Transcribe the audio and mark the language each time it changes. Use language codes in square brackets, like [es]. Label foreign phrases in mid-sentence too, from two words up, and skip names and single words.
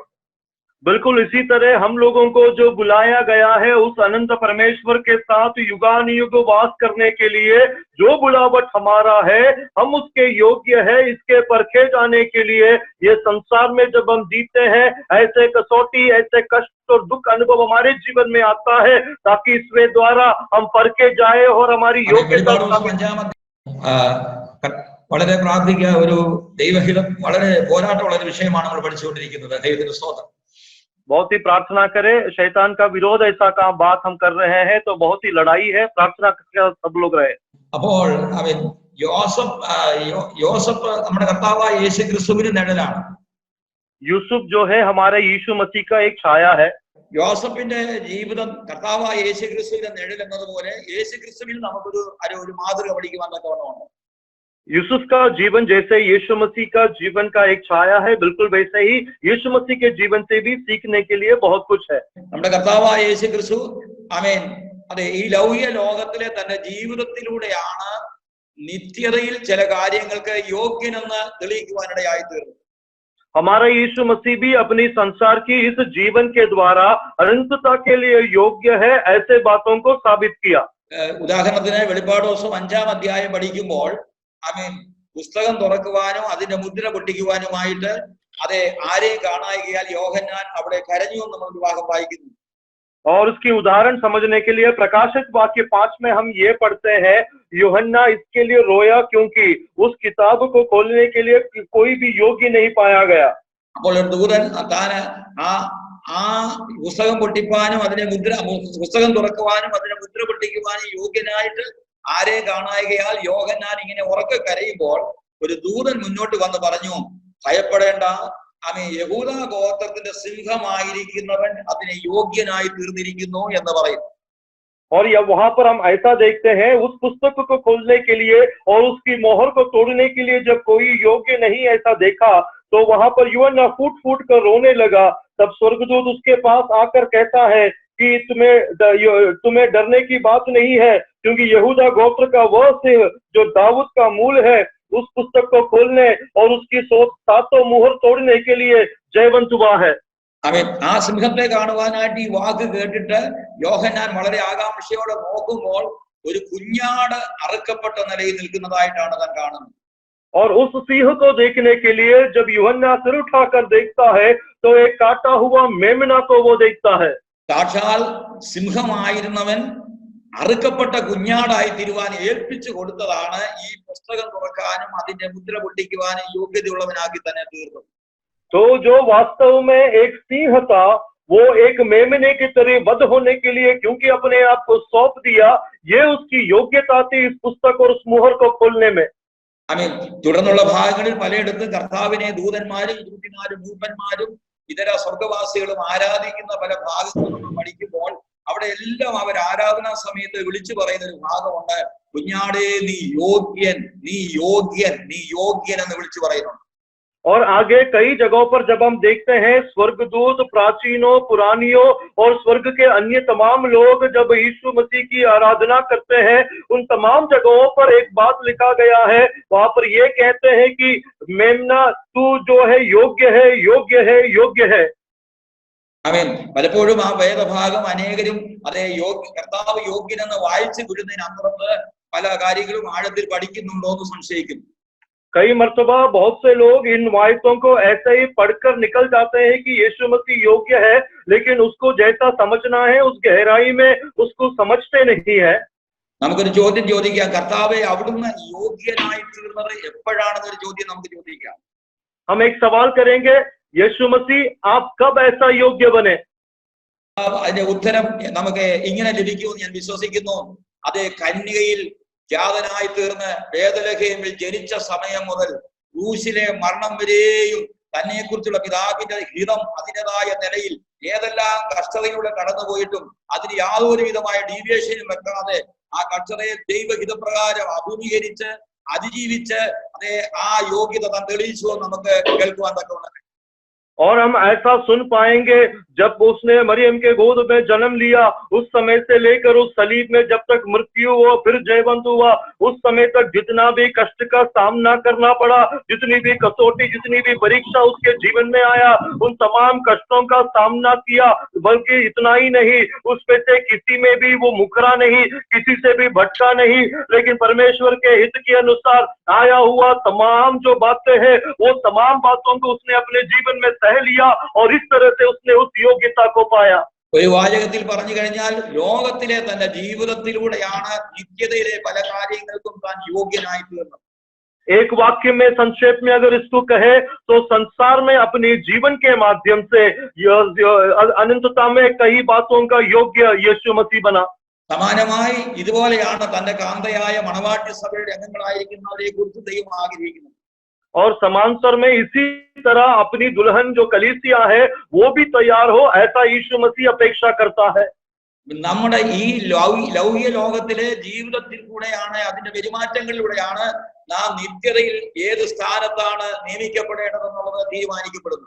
[hi] बिल्कुल इसी तरह हम लोगों को जो बुलाया गया है उस अनंत परमेश्वर के साथ युगानुयुग वास करने के लिए, जो बुलावट हमारा है, हम उसके योग्य है, इसके परखे जाने के लिए ये संसार में जब हम जीते हैं, ऐसे कसौटी, ऐसे कष्ट और दुख अनुभव हमारे जीवन में आता है ताकि इसके द्वारा हम परखे जाए और हमारी योग्यता। [ml] വളരെ പ്രാർത്ഥിക്കുക, ഒരു ദൈവഹിതം, വളരെ പോരാട്ടമുള്ള ഒരു വിഷയമാണ് നമ്മൾ പഠിച്ചുകൊണ്ടിരിക്കുന്നത്. ദൈവത്തിന്റെ സ്തോത്രം. [hi] बहुत ही प्रार्थना करें, शैतान का विरोध ऐसा काम बात हम कर रहे हैं तो बहुत ही लड़ाई है, प्रार्थना करके सब लोग रहे। [ml] അപ്പോൾ അവൻ യോസഫ് നമ്മുടെ കർത്താവായ യേശു ക്രിസ്തുവിന്റെ നിഴലാണ്. [hi] യൂസുഫ് जो है हमारे यीशु मसीह का एक छाया है। [ml] യോസഫിന്റെ ജീവിതം കർത്താവായ യേശു ക്രിസ്തുവിന്റെ നിഴൽ എന്നതുപോലെ യേശു ക്രിസ്തുവിൽ നമുക്കൊരു ഒരു മാതൃക പഠിക്കുവാൻ തക്കവണ്ണമാണ്. [hi] यूसुफ का जीवन जैसे यीशु मसीह का जीवन का एक छाया है, बिल्कुल वैसे ही यीशु मसीह के जीवन से भी सीखने के लिए बहुत कुछ है। [ml] നമ്മുടെ കർത്താവായ യേശു ക്രിസ്തു ആമേൻ അതെ ഈ ലൗകിക ലോകത്തിലെ തന്റെ ജീവിതത്തിലൂടെയാണ് നിത്യതയിൽ ചില കാര്യങ്ങൾക്ക് യോഗ്യനെന്ന് തെളിയിക്കുവാനിടയായി തീർന്നു. [hi] हमारा यीशु मसीह भी अपनी संसार की इस जीवन के द्वारा अनंतता के लिए योग्य है, ऐसे बातों को साबित किया। [ml] ഉദാഹരണത്തിന് വെളിപ്പാട് ദിവസം 5-ാം അധ്യായം പഠിക്കുമ്പോൾ ആമേൻ പുസ്തകം തുറക്കുവാനും അതിന്റെ മുദ്ര പൊട്ടിക്കുവാനുമായിട്ട് അതെ ആരെയും കാണായികയാൽ യോഹന്നാൻ അവിടെ കരഞ്ഞു എന്ന് നമ്മൾ വിഭാഗം വായിക്കുന്നു. [hi] और उसकी उदाहरण समझने के लिए प्रकाशित वाक्य 5 में हम ये पढ़ते हैं, यूहन्ना इसके लिए रोया क्योंकि उस किताब को खोलने के लिए कोई भी योग्य नहीं पाया गया। [ml] അപ്പോൾ ഒരു ദൂതൻ താൻ ആ പുസ്തകം പൊട്ടിപ്പാനും അതിനെ പുസ്തകം തുറക്കുവാനും അതിനെ മുദ്ര പൊട്ടിക്കുവാനും യോഗ്യനായിട്ട് ആരെയും കാണായികയാൽ യോഹന്നാൻ ഇങ്ങനെ ഉറക്കെ കരയുമ്പോൾ ഒരു ദൂതൻ മുന്നോട്ട് വന്ന് പറഞ്ഞു, ഭയപ്പെടേണ്ട, അവൻ യഹൂദ ഗോത്രത്തിന്റെ സിംഹമായിരിക്കുന്നവൻ അതിനെ യോഗ്യനായി തീർന്നിരിക്കുന്നു എന്ന് പറയും. [hi] और या वहां पर हम ऐसा देखते हैं, उस पुस्तक को खोलने के लिए और उसकी मोहर को तोड़ने के लिए जब कोई योग्य नहीं ऐसा देखा, तो वहां पर यूहन्ना फूट फूट कर रोने लगा। तब स्वर्गदूत उसके पास आकर कहता है कि तुम्हें डरने की बात नहीं है, क्योंकि यहूदा गोत्र का वह सिंह जो दाऊद का मूल है, उस पुस्तक को खोलने और उसकी सातों मुहर तोड़ने के लिए जयवंत हुआ है। [ml] അവൻ ആ സിംഹത്തെ കാണുവാനായിട്ട് ഈ വാക്ക് കേട്ടിട്ട് യോഹന്നാൻ വളരെ ആകാംക്ഷയോടെ നോക്കുമ്പോൾ ഒരു കുഞ്ഞാട് അറുക്കപ്പെട്ട നിലയിൽ നിൽക്കുന്നതായിട്ടാണ് താൻ കാണുന്നത്. [hi] और उस सिंह को देखने के लिए जब यूहन्ना सिर उठाकर देखता है, तो एक काटा हुआ मेमना को वो देखता है। [ml] സാക്ഷാൽ സിംഹമായിരുന്നവൻ അറുക്കപ്പെട്ട കുഞ്ഞാടായി തീരുവാൻ ഏൽപ്പിച്ചു കൊടുത്തതാണ് ഈ പുസ്തകം തുറക്കാനും അതിന്റെ മുദ്ര പൊട്ടിക്കുവാനും യോഗ്യതയുള്ളവനാക്കി തന്നെ തീർന്നത്. [hi] तो जो वास्तव में एक सिंह था, वो एक मेमने की तरह वध होने के लिए क्योंकि अपने आप को सौंप दिया, ये उसकी योग्यता थी इस पुस्तक और उस मुहर को खोलने में। [ml] ആമേൻ. തുടർന്നുള്ള ഭാഗങ്ങളിൽ പലയിടത്തും കർത്താവിനെ ദൂതന്മാരും ദൂതന്മാരും മൂപ്പന്മാരും ഇതര സ്വർഗവാസികളും ആരാധിക്കുന്ന പല ഭാഗങ്ങളും നമ്മൾ പഠിക്കുമ്പോൾ അവിടെ എല്ലാം അവർ ആരാധനാ സമയത്ത് വിളിച്ചു പറയുന്ന ഒരു ഭാഗമുണ്ട്. കുഞ്ഞാടേ നീ യോഗ്യൻ, നീ യോഗ്യൻ, നീ യോഗ്യൻ എന്ന് വിളിച്ചു പറയുന്നുണ്ട്. [hi] और आगे कई जगहों पर जब हम देखते हैं, स्वर्गदूत, प्राचीनों, पुरानियों और स्वर्ग के अन्य तमाम लोग जब यीशु मसीह की आराधना करते हैं, उन तमाम जगहों पर एक बात लिखा गया है, वहां पर ये कहते हैं कि मेमना तू जो है योग्य है, योग्य है, योग्य है। [ml] ആമേൻ. പലപ്പോഴും ആ വേദഭാഗം അനേകരും അതേ കർത്താവ് യോഗ്യനെന്ന് വായിച്ചു വിടുന്നതിനപ്പുറത്ത് പല കാര്യങ്ങളും ആഴത്തിൽ പഠിക്കുന്നുണ്ടോ എന്ന് സംശയിക്കുന്നു. [hi] कई मर्तबा बहुत से लोग इन वायतों को ऐसे ही पढ़कर निकल जाते हैं कि यीशु मसीह योग्य है, लेकिन उसको जैसा समझना है उस गहराई में उसको समझते नहीं है। [ml] നമുക്കൊരു ചോദ്യം ചോദിക്കാം, കർത്താവെ അവിടുന്ന് യോഗ്യനായി തീർന്നത് എപ്പോഴാണെന്നൊരു ചോദ്യം നമുക്ക് ചോദിക്കാം. [hi] हम एक सवाल करेंगे, यीशु मसीह आप कब ऐसा योग्य बने? [ml] അതിന്റെ ഉത്തരം നമുക്ക് ഇങ്ങനെ ലഭിക്കുമെന്ന് ഞാൻ വിശ്വസിക്കുന്നു. അത് കന്യകയിൽ ജാതനായി തീർന്ന് ബേത്ലഹേമിൽ ജനിച്ച സമയം മുതൽ ക്രൂശിലെ മരണം വരെയും തന്നെ കുറിച്ചുള്ള പിതാവിന്റെ ഹിതം അതിൻ്റെതായ നിലയിൽ ഏതെല്ലാം കഷ്ടതയിലൂടെ കടന്നുപോയിട്ടും അതിന് യാതൊരു വിധമായ ഡീവിയേഷനും വെക്കാതെ ആ കഷ്ടതയെ ദൈവഹിതപ്രകാരം അഭിമുഖീകരിച്ച് അതിജീവിച്ച് അതേ ആ യോഗ്യത താൻ തെളിയിച്ചു നമുക്ക് കേൾക്കുവാൻ തക്കവണ്ണം. [hi] और हम ऐसा सुन पाएंगे, जब उसने मरियम के गोद में जन्म लिया, उस समय से लेकर उस सलीब में जब तक मृत्यु हुआ फिर जयवंत हुआ, उस समय तक जितना भी कष्ट का सामना करना पड़ा, जितनी भी कसौटी, जितनी भी परीक्षा उसके जीवन में आया, उन तमाम कष्टों का सामना किया। बल्कि इतना ही नहीं, उसमें से किसी में भी वो मुकरा नहीं, किसी से भी भटका नहीं, लेकिन परमेश्वर के हित के अनुसार आया हुआ तमाम जो बातें हैं, वो तमाम बातों को उसने अपने जीवन में सह लिया और इस तरह से उसने उस योग्यता को पाया। [ml] ഒരു വാചകത്തിൽ പറഞ്ഞു കഴിഞ്ഞാൽ ലോകത്തിലെ തന്റെ ജീവിതത്തിലൂടെയാണ് നിത്യതയിലെ പല കാര്യങ്ങൾക്കും താൻ യോഗ്യനായി തീർന്നത്. [hi] एक वाक्य में संक्षेप में अगर इसको कहे तो संसार में अपने जीवन के माध्यम से अनंतता में कई बातों का योग्य यीशु मसीह बना। [ml] സമാനമായി ഇതുപോലെയാണ് തന്റെ കാന്തയായ മണവാട്ടി സഭയുടെ അംഗങ്ങളായിരിക്കുന്നവരെ കുറിച്ച് ദൈവം ആഗ്രഹിക്കുന്നത്. [hi] और समांतर में इसी तरह अपनी दुल्हन जो कलीसिया है वो भी तैयार हो, ऐसा यीशु मसीह अपेक्षा करता है। [ml] നമ്മുടെ ഈ ലൗകിക ലോകത്തിലെ ജീവിതത്തിൽ കൂടെയാണ്, അതിന്റെ പെരുമാറ്റങ്ങളിലൂടെയാണ് നാം നിത്യതയിൽ ഏത് സ്ഥാനത്താണ് നിയമിക്കപ്പെടേണ്ടതെന്നുള്ളത് തീരുമാനിക്കപ്പെടുന്നത്.